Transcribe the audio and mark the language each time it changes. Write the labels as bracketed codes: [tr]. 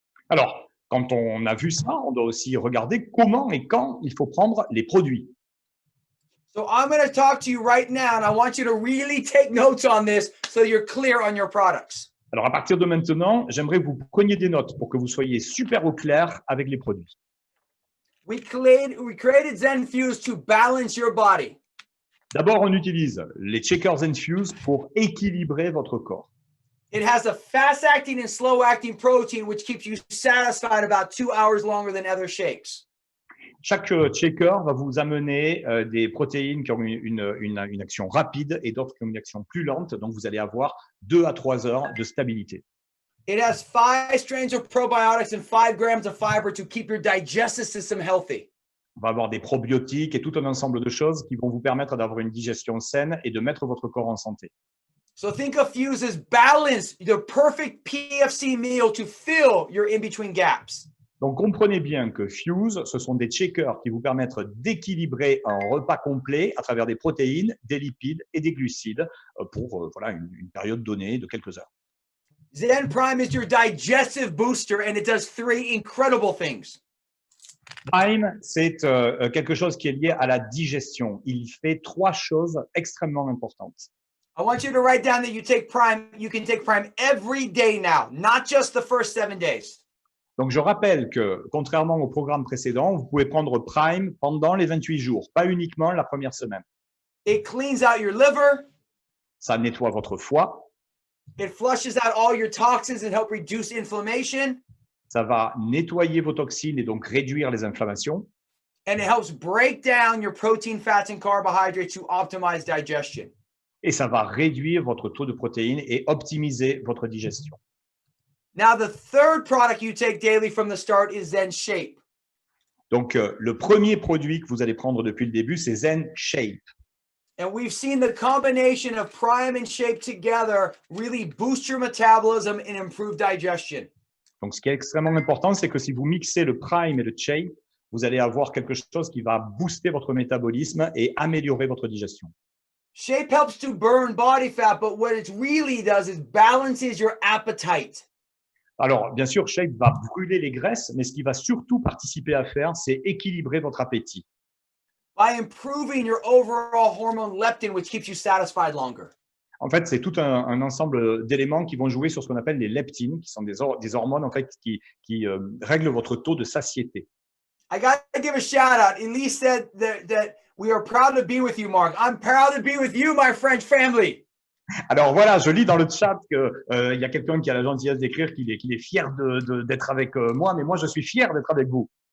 [fr] Alors, quand on a vu ça, on doit aussi regarder comment et quand il faut prendre les produits. [en] So I'm going to talk to you right now, and I want you to really take notes on this so you're clear on your products. [fr] Alors, à partir de maintenant, j'aimerais que vous preniez des notes pour que vous soyez super au clair avec les produits. [en] We created ZenFuse to balance your body. [fr] D'abord, on utilise les Checker ZenFuse pour équilibrer votre corps. [en] It has a fast-acting and slow-acting protein, which keeps you satisfied about 2 hours longer than other shakes. [fr] Chaque checker va vous amener des protéines qui ont une action rapide et d'autres qui ont une action plus lente. Donc, vous allez avoir 2 à 3 heures de stabilité. [en] It has 5 strains of probiotics and 5 grams of fiber to keep your digestive system healthy. [fr] On va avoir des probiotiques et tout un ensemble de choses qui vont vous permettre d'avoir une digestion saine et de mettre votre corps en santé. [en] So think of Fuse as balance, the perfect PFC meal to fill your in-between gaps. [fr] Donc, comprenez bien que Fuse, ce sont des checkers qui vous permettent d'équilibrer un repas complet à travers des protéines, des lipides et des glucides pour voilà, une période donnée de quelques heures. [en] Zen Prime is your digestive booster and it does 3 incredible things. [fr] Prime, c'est quelque chose qui est lié à la digestion. Il fait 3 choses extrêmement importantes. [en] I want you to write down that you can take Prime every day now, not just the first 7 days. [fr] Donc, je rappelle que, contrairement au programme précédent, vous pouvez prendre Prime pendant les 28 jours, pas uniquement la première semaine. [en] It cleans out your liver. [fr] Ça nettoie votre foie. [en] It flushes out all your toxins and help reduce inflammation. [fr] Ça va nettoyer vos toxines et donc réduire les inflammations. [en] And it helps break down your protein, fats, and carbohydrates to optimize digestion. [fr] Et ça va réduire votre taux de protéines et optimiser votre digestion. [en] Now, the third product you take daily from the start is Zen Shape. [fr] Donc, le premier produit que vous allez prendre depuis le début, c'est Zen Shape. [en] And we've seen the combination of Prime and Shape together really boost your metabolism and improve digestion. [fr] Donc, ce qui est extrêmement important, c'est que si vous mixez le Prime et le Shape, vous allez avoir quelque chose qui va booster votre métabolisme et améliorer votre digestion. [en] Shape helps to burn body fat, but what it really does is balances your appetite. [fr] Alors, bien sûr, Shape va brûler les graisses, mais ce qu'il va surtout participer à faire, c'est équilibrer votre appétit. [en] By improving your overall hormone leptin, which keeps you satisfied longer. [fr] En fait, c'est tout un ensemble d'éléments qui vont jouer sur ce qu'on appelle les leptines, qui sont des hormones en fait qui règlent votre taux de satiété. [en] I got to give a shout out. Elise said that we are proud to be with you, Mark. I'm proud to be with you, my French family. [fr] Alors voilà, je lis dans le chat que y a quelqu'un qui a la gentillesse d'écrire qu'il est fier d'être avec moi, mais moi je suis fier d'être avec vous.